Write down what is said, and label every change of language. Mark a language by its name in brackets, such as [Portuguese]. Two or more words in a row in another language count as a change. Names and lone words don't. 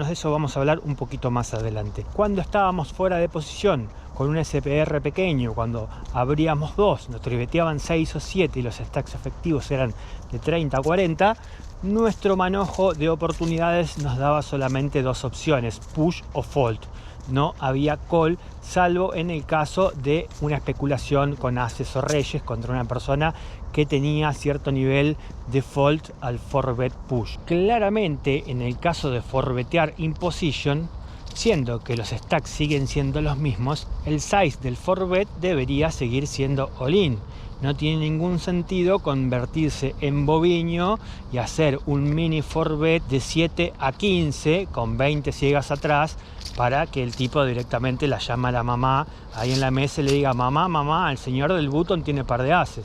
[Spanish] De eso vamos a hablar un poquito más adelante. Cuando estábamos fuera de posición con un SPR pequeño, cuando abríamos 2, nos triveteaban 6 o 7 y los stacks efectivos eran de 30 a 40, nuestro manojo de oportunidades nos daba solamente 2 opciones, push o fold. No había call, salvo en el caso de una especulación con ases o reyes contra una persona que tenía cierto nivel de fold al 4-bet push. Claramente, en el caso de 4-betear [English] in position, [Spanish] siendo que los stacks siguen siendo los mismos, el size del 4-bet debería seguir siendo all-in. No tiene ningún sentido convertirse en boviño y hacer un mini 4-bet de 7 a 15 con 20 ciegas atrás para que el tipo directamente la llame a la mamá ahí en la mesa y le diga: mamá, el señor del button tiene par de ases.